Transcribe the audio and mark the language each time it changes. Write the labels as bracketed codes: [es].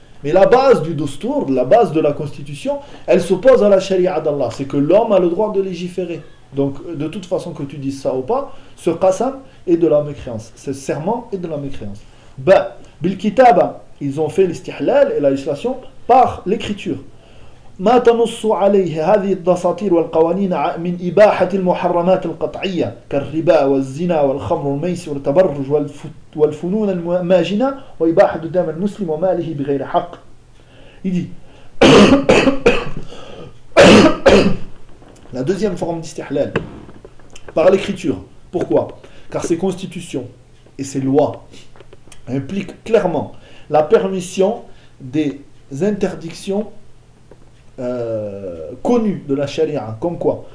[fr] Mais la base du dostour, la base de la constitution, elle s'oppose à la sharia d'Allah. C'est que l'homme a le droit de légiférer. Donc, de toute façon que tu dises ça ou pas, ce qasam est de la mécréance. Ce serment est de la mécréance. Ben, bil kitaba, ils ont fait l'istihlal et la législation par l'écriture. [ar] ما تنص عليه هذه الدساتير والقوانين من إباحة المحرمات القطعية كالربا والزنا والخمر والميسر والتبرج والفنون الماجنة وإباحة دم المسلم وماله بغير حق. [fr] يجي La deuxième forme d'istihlal, par l'écriture. Pourquoi? Car ces constitutions et ces lois impliquent clairement la permission des interdictions connues de la charia, comme quoi?